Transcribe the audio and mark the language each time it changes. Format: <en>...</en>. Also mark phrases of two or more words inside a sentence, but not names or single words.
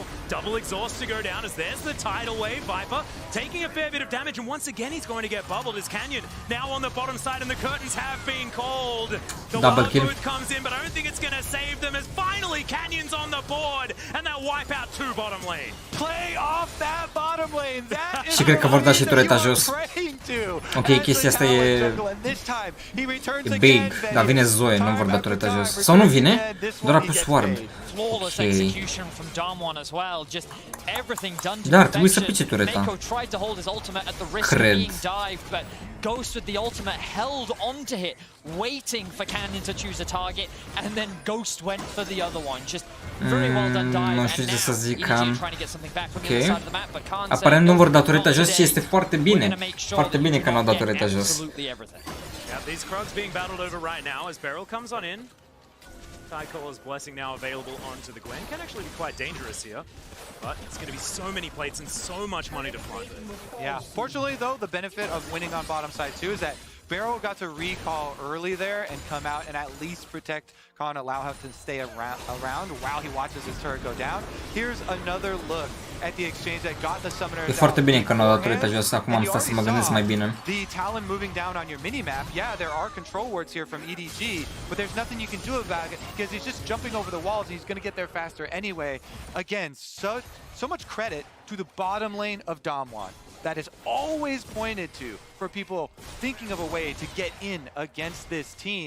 <en>Double exhaust to go down as there's the tidal wave. Viper taking a fair bit of damage, and once again he's going to get bubbled as Canyon now on the bottom side, and the curtains have been called. The wild booth comes in, but I don't think it's going to save them as finally Canyon's on the board, and they'll wipe out 2 bottom lane. Play off that bottom lane. That is</en> <ro>Și cred că vor da și tureta jos. Ok, chestia asta e big, dar vine Zoe, nu vor da tureta jos. Sau nu vine? Doar a pus ward. Ok. Da, ar trebui să pice tureta. Cred.</ro> <en>Ghost with the ultimate held onto it, waiting for Canyon to choose a target, and then Ghost went for the other one. Just very well done dive,</en> <ro>nu știu ce să zic, cam. Ok. Aparent nu vor da tureta jos și este foarte bine. Foarte bine că nu au dat tureta jos.</ro> <en>Yeah, these Krugs being battled over right now as Beryl comes on in. Tycole's Blessing now available onto the Gwen. Can actually be quite dangerous here, but it's going to be so many plates and so much money to fund it. Yeah, fortunately though, the benefit of winning on bottom side too is that Barrow got to recall early there and come out and at least protect Khan, allow him to stay around while he watches his turret go down. Here's another look at the exchange that got the summoner.</en> <ro>E foarte bine că nu au dat tureta jos, acum am stat să mă gândesc mai bine.</ro> <en>The Talon moving down on your minimap. Yeah, there are control wards here from EDG, but there's nothing you can do about it because he's just jumping over the walls and he's going to get there faster anyway. Again, so much credit to the bottom lane of Damwon. That is always pointed to for people thinking of a way to get in against this team.</en>